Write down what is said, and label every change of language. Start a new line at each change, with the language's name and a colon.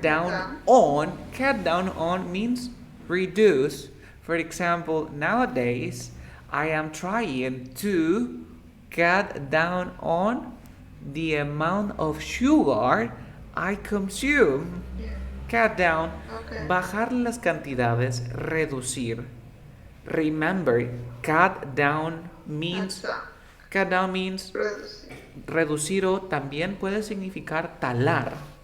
English: down on. Cut down on means reduce. For example, nowadays I am trying to cut down on the amount of sugar I consume. Cut down. Okay.
Spanish: Bajar las cantidades, reducir.
English: Remember, cut down means
Spanish: Reducir. reducir o también puede significar talar.